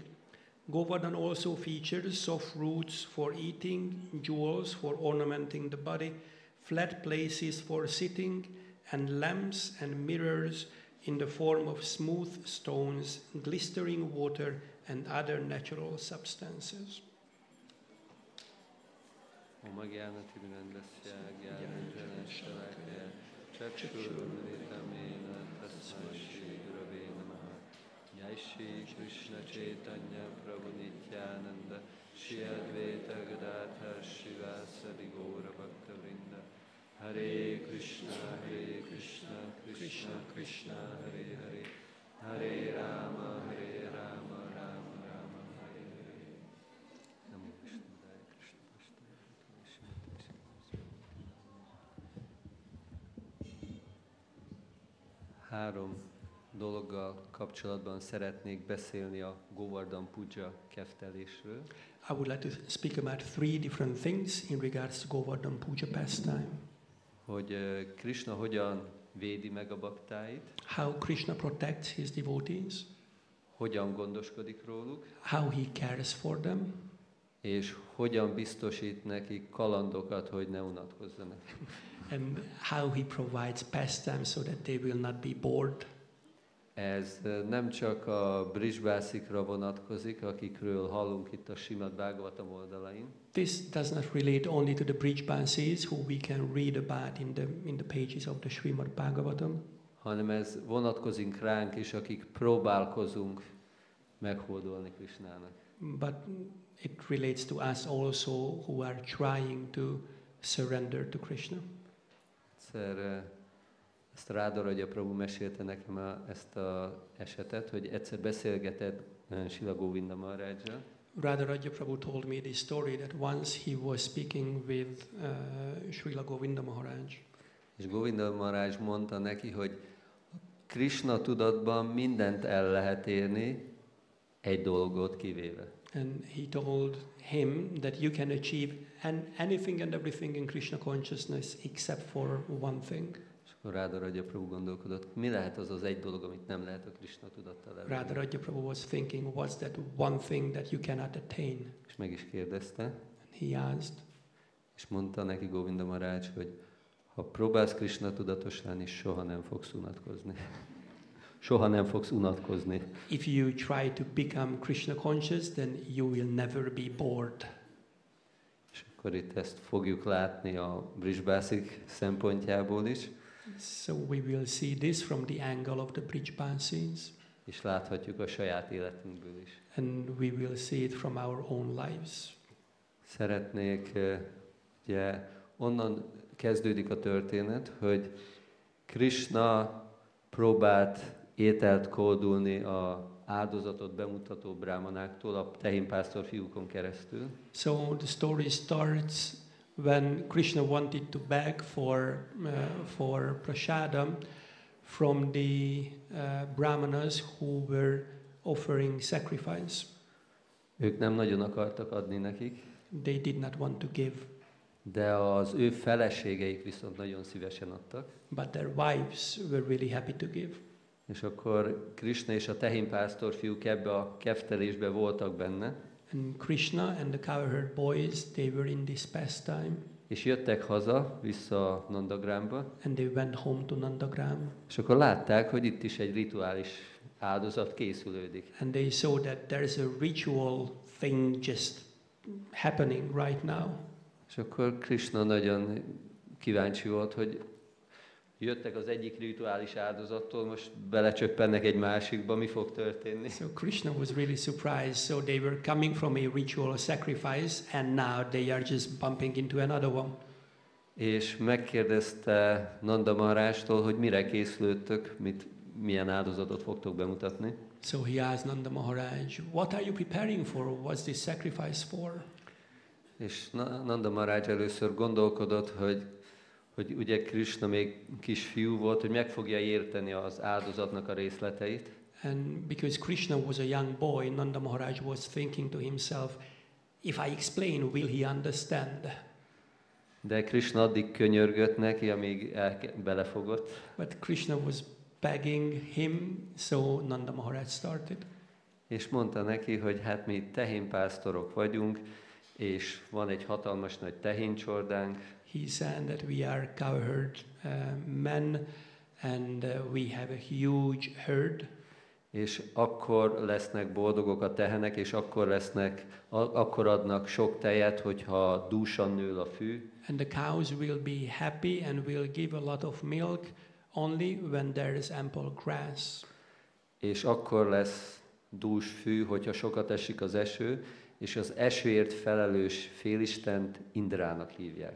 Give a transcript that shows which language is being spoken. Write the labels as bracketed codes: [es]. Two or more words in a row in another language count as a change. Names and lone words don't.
[en] Govardhan also features soft roots for eating, jewels for ornamenting the body, flat places for sitting, and lamps and mirrors in the form of smooth stones, glistering water, and other natural substances. [sa] Jai Shri Krishna Chaitanya Prabhu Nityananda Shri Advaita Gadadhar Shivasadi Gaura Bhakta Vrinda Hare Krishna Krishna Krishna Hare Hare Hare Rama Rama Rama Hare Hare. Namo Vishnudaya Krishna Pastaya. [hu] Három dologgal kapcsolatban szeretnék beszélni a Govardhan-pūjā keftelésről. [en] I would like to speak about 3 different things in regards to Govardhan-pūjā pastime. [hu] Hogy Krishna hogyan védi meg a baktáit. [en] How Krishna protects his devotees. [hu] Hogyan gondoskodik róluk. [en] How he cares for them. [hu] És hogyan biztosít nekik kalandokat, hogy ne unatkozzanak. [en] And how he provides pastimes so that they will not be bored. [hu] Ez nem csak a brisbászikra vonatkozik, akikről hallunk itt a Srimad Bhagavatam oldalain. [en] This does not relate only to the Brijbasis who we can read about in the pages of the Srimad Bhagavatam. [hu] Hanem ez vonatkozik ránk is, akik próbálkozunk meghódolni Krishnának. [en] But it relates to us also who are trying to surrender to Krishna. [hu] Ezt Radha Prabhu mesélte nekem ezt az esetet, hogy egyszer beszélgetett Srila Govinda Maharajjal. [en] Radha Prabhu told me this story that once he was speaking with Srila Govinda Maharaj. [hu] És Govinda Maharaj mondta neki, hogy Krisna-tudatban mindent el lehet érni, egy dolgot kivéve. [en] And he told him that you can achieve anything and everything in Krishna consciousness except for one thing. [hu] Akkor Radha Prabhu gondolkodott, mi lehet az az egy dolog, amit nem lehet a Krishna tudattal elérni. [en] Radha Prabhu was thinking, what's that one thing that you cannot attain? [hu] És meg is kérdezte. [en] And he asked. [hu] És mondta neki Govinda Maharaj, hogy ha próbálsz Krishna tudatos lenni, soha nem fogsz unatkozni. Soha nem fogsz unatkozni. [en] If you try to become Krishna conscious, then you will never be bored. [hu] És akkor itt ezt fogjuk látni a brisbászik szempontjából is. [en] So we will see this from the angle of the Brijbasis. [hu] És láthatjuk a saját életünkből is. [en] And we will see it from our own lives. [hu] Szeretnék ugye onnan kezdődik a történet, hogy Krisna próbált ételt kódulni a áldozatot bemutató brámanáktól a tehénpásztor fiúkon keresztül. [en] So the story starts when Krishna wanted to beg for prasadam from the brahmanas who were offering sacrifice. [hu] Ők nem nagyon akartak adni nekik, [en] They did not want to give, [hu] de az ő feleségeik viszont nagyon szívesen adtak. [en] but their wives were really happy to give. [hu] És akkor Krisna és a tehénpásztor fiúk ebbe a keftelésbe voltak benne, [en] And Krishna and the cowherd boys, they were in this pastime, [hu] és jöttek haza, vissza Nandagrámba, [en] and they went home to Nandagram, [hu] és akkor látták, hogy itt is egy rituális áldozat készülődik. [en] and they saw that there is a ritual thing just happening right now. [hu] És akkor Krisna nagyon kíváncsi volt, hogy jöttek az egyik rituális áldozattól, most belecsöppennek egy másikba, mi fog történni. [en] So Krishna was really surprised. So they were coming from a ritual sacrifice, and now they are just bumping into another one. [hu] És megkérdezte Nanda Maharástól, hogy mire készülődtök, milyen áldozatot fogtok bemutatni. [en] So he asked Nanda Maharaj, "What are you preparing for? What's this sacrifice for?" [hu] És Nanda Maharaj először gondolkodott, hogy ugye Krisna még kisfiú volt, hogy meg fogja érteni az áldozatnak a részleteit. [en] And because Krishna was a young boy, Nanda Maharaj was thinking to himself, if I explain, will he understand? [hu] De Krisna addig könyörgött neki, amíg belefogott. [en] But Krishna was begging him, so Nanda Maharaj started. [hu] És mondta neki, hogy hát mi tehénpásztorok vagyunk, és van egy hatalmas nagy tehéncsordánk. [en] He said that we are cowherd men, and we have a huge herd. [hu] És akkor lesznek boldogok a tehenek, és akkor adnak sok tejet, hogyha dúsan nő a fű. [en] And the cows will be happy and will give a lot of milk only when there is ample grass. [hu] És akkor lesz dús fű, hogyha sokat esik az eső, és az esőért felelős félistent Indrának hívják.